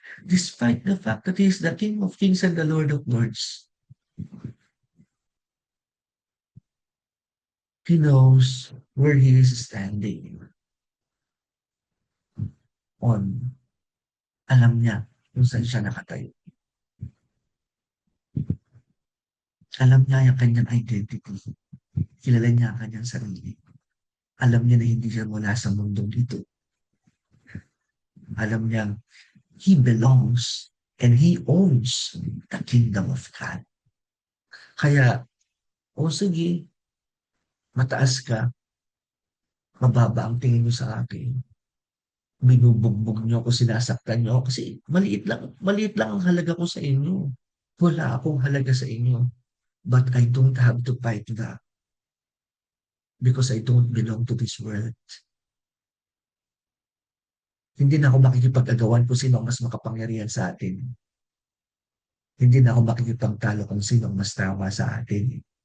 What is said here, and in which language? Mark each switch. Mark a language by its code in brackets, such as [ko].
[en] Despite the fact that He is the King of Kings and the Lord of Lords. He knows where He is standing. [tl] Alam niya kung saan siya nakatayo. Alam niya yung kanyang identity. Kilala niya ang kanyang sarili. Alam niya na hindi siya mula sa mundong ito. Alam niya, [en] He belongs and He owns the kingdom of God. [tl] Kaya, sige, mataas ka, mababa ang tingin niyo sa akin. Binubugbog niyo ako, sinasaktan niyo ako kasi maliit lang ang halaga ko sa inyo. Wala akong halaga sa inyo. [en] But I don't have to fight that because I don't belong to this world. [tl] Hindi na ako makikipag-agawan kung sino ang mas makapangyarihan sa atin. Hindi na ako makikipagtalo kung sino ang mas tama sa atin.